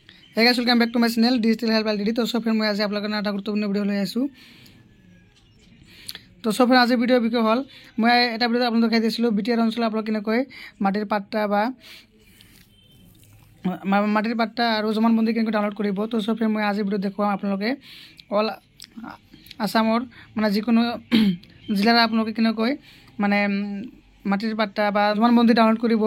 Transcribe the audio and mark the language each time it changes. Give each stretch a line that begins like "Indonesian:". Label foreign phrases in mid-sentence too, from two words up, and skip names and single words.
English: Hey guys, welcome back to my channel Digital Help LTD।
Hindi: तो सब फ्रेंड मैं आज आप लोगों ने गुरुत्वपूर्ण
Assamese: ভিডিও লৈ আছো। তো সব ফ্রেন্ড আজি ভিডিও বিষয় হল মই এটা ভিডিও আপোনাক দেখাই দিছিলো বিটিআর অঞ্চল আপোনাক কেনেকৈ মাটিৰ পাট্টা আৰু জমানবন্দী কেনেকৈ ডাউনলোড কৰিব। তো সব ফ্রেন্ড মই আজি ভিডিও দেখুৱাম আপোনালোকে অল আসামৰ মানে যিকোনো জিলাৰ আপোনালোকে কেনেকৈ মানে মাটিৰ পাট্টা বা জমানবন্দী ডাউনলোড কৰিব।